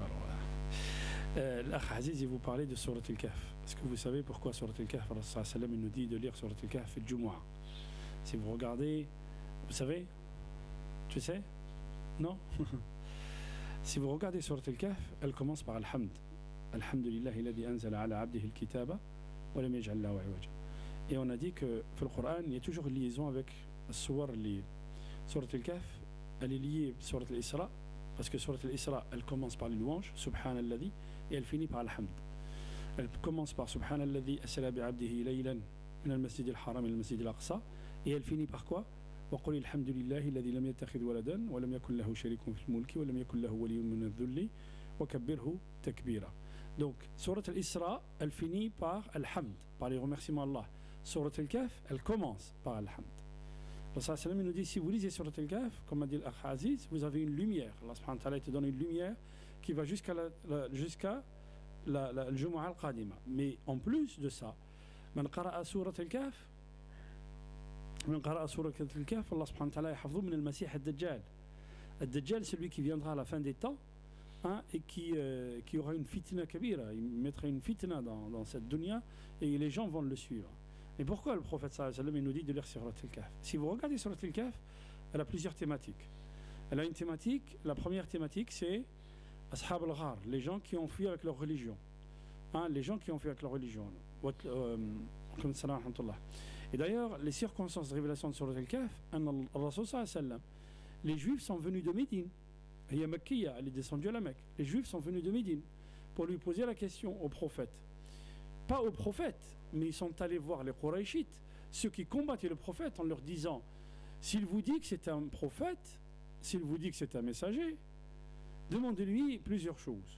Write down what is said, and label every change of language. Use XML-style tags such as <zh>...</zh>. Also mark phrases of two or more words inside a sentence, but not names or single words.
<fr>Alors, l'Akh Aziz, il vous parlait de Surat al-Kahf. Est-ce que vous savez pourquoi Surat al-Kahf, Allah</fr> <ar>صلى الله عليه وسلم,</ar> <fr>il nous dit de lire Surat al-Kahf et le Jumu'ah? Si vous regardez, vous savez? Tu sais? Non? Si vous regardez Surat al-Kahf, elle commence par Alhamd.</fr> <ar>الحمد لله الذي أنزل على عبده الكتاب ولم يجعل له عوجا.</ar> <fr>Et on a dit que dans le Coran, il y a toujours une liaison avec Surat al-Kahf. Elle est liée à Surat al-Isra, parce que Surat al-Isra, elle commence par les louanges, Subhanalladhi, et elle finit par Alhamd. Elle commence par</fr> <ar>سبحان الذي أسرى بعبده ليلا من المسجد الحرام إلى المسجد الأقصى,</ar> <fr>et elle finit par quoi?</fr> <ar>وقل الحمد لله الذي لم يتخذ ولدا ولم يقل له شريك في الملك ولم يقل له ولي من الذل وكبره تكبيرا.</ar> <fr>Donc, Surat al-Isra, elle finit par Alhamd, par les remerciements d'Allah. Surat al-Kahf, elle commence par Alhamd. Allah</fr> <ar>صلى الله عليه وسلم</ar> <fr>nous dit, si vous lisez Surat al-Kahf, comme a dit l'Akh Aziz, vous avez une lumière. Allah</fr> <ar>سبحانه وتعالى</ar> <fr>te donne une lumière qui va jusqu'à le</fr> <ar>الجمعة القادمة.</ar> <fr>Mais en plus de ça,</fr> <ar>من قرأ سورة الكهف الله سبحانه وتعالى يحفظ من المسيح الدجال.</ar> <fr>Ad-Dajjal, c'est celui qui viendra à la fin des temps, hein, et qui aura une</fr> <ar>فتنة كبيرة.</ar> <fr>Il mettra une fitna dans cette dunya et les gens vont le suivre. Et pourquoi le prophète</fr> <ar>صلى الله عليه وسلم</ar> <fr>nous dit de lire Surat al-Kahf? Si vous regardez Surat al-Kahf, elle a plusieurs thématiques. Elle a une thématique, la première thématique c'est</fr> <ar>أصحاب الغار,</ar> <fr>les gens qui ont fui avec leur religion. Hein, les gens qui ont fui avec leur religion. Et d'ailleurs, les circonstances de révélation de Surat al-Kahf,</fr> <ar>رسول صلى الله عليه وسلم,</ar> <fr>les Juifs sont venus de Médine. Il y a Mekkiya, elle est descendue à la Mecque. Les Juifs sont venus de Médine pour lui poser la question au prophète. Pas au prophète, mais ils sont allés voir les Qurayshites, ceux qui combattaient le prophète, en leur disant, s'il vous dit que c'est un prophète, s'il vous dit que c'est un messager, demandez-lui plusieurs choses.</fr>